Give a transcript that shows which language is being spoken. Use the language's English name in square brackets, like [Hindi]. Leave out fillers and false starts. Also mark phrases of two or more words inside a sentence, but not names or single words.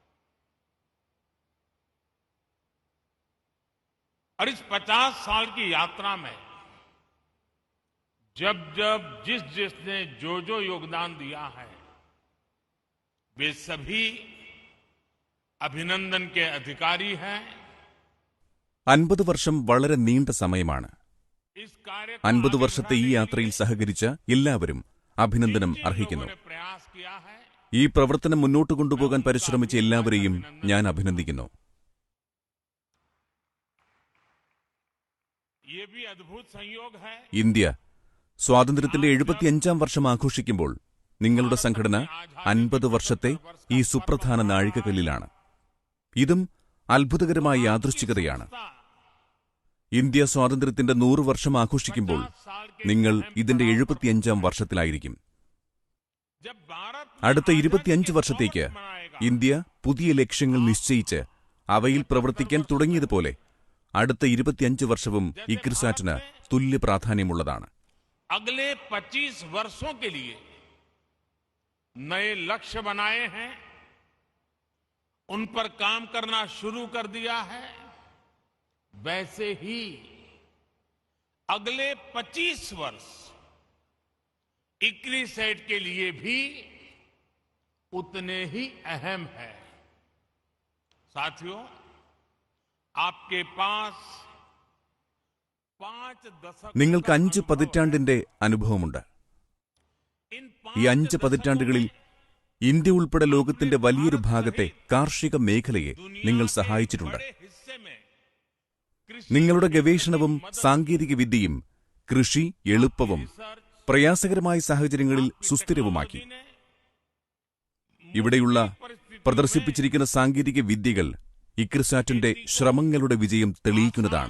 [Hindi] और इस 50 साल की यात्रा में जब जब जिस जिसने जो योगदान दिया है वे सभी अभिनंदन के अधिकारी हैं। [Malayalam] 50 വർഷം വളരെ നീണ്ട സമയമാണ്. [Hindi] इस कार्य [Malayalam] 50 വർഷത്തെ ഈ യാത്രയിൽ സഹകരിച്ച എല്ലാവരും അഭിനന്ദനം അർഹിക്കുന്നു. [Hindi] प्रयास किया है [Malayalam] ഈ പ്രവർത്തനം മുന്നോട്ട് കൊണ്ടുപോകാൻ പരിശ്രമിച്ച എല്ലാവരെയും ഞാൻ അഭിനന്ദിക്കുന്നു. [Hindi] ये भी अद्भुत संयोग है। [Malayalam] ഇന്ത്യ സ്വാതന്ത്ര്യത്തിന്റെ 75ാം വർഷം ആഘോഷിക്കുമ്പോൾ നിങ്ങളുടെ സംഘടന 50 വർഷത്തെ ഈ സുപ്രധാന നാഴികക്കല്ലിലാണ്. ഇതും അത്ഭുതകരമായ യാദൃശ്ചികതയാണ്. ഇന്ത്യ സ്വാതന്ത്ര്യത്തിന്റെ 100 വർഷം ആഘോഷിക്കുമ്പോൾ നിങ്ങൾ ഇതിന്റെ 75ാം വർഷത്തിലായിരിക്കും. [Hindi] जब भारत [Malayalam] അടുത്ത 25 വർഷത്തേക്ക് ഇന്ത്യ പുതിയ ലക്ഷ്യങ്ങൾ നിശ്ചയിച്ച് അവയിൽ പ്രവർത്തിക്കാൻ തുടങ്ങിയതുപോലെ അടുത്ത 25 വർഷവും ഇക്രിസാറ്റിന് തുല്യ പ്രാധാന്യമുള്ളതാണ്. [Hindi] अगले 25 वर्षों के लिए नए लक्ष्य बनाए हैं, उन पर काम करना शुरू कर दिया है। वैसे ही अगले 25 वर्ष इक्रिसेट के लिए भी उतने ही अहम है। साथियों, आपके पास 5 दशक [Malayalam] നിങ്ങൾക്ക് 5 പതിറ്റാണ്ടിന്റെ അനുഭവമുണ്ട്. [Hindi] इन [Malayalam] ഈ 5 പതിറ്റാണ്ടുകളിൽ ഇന്ത്യ ഉൾപ്പെടെ ലോകത്തിന്റെ വലിയൊരു ഭാഗത്തെ കാർഷിക മേഖലയെ നിങ്ങൾ സഹായിച്ചിട്ടുണ്ട്. [Hindi] बड़े हिस्से में [Malayalam] നിങ്ങളുടെ ഗവേഷണവും സാങ്കേതിക വിദ്യയും കൃഷി എളുപ്പവും പ്രയാസകരമായ സാഹചര്യങ്ങളിൽ സുസ്ഥിരവുമാക്കി. ഇവിടെയുള്ള പ്രദർശിപ്പിച്ചിരിക്കുന്ന സാങ്കേതിക വിദ്യകൾ ഇക്രിസാറ്റിന്റെ ശ്രമങ്ങളുടെ വിജയം തെളിയിക്കുന്നതാണ്.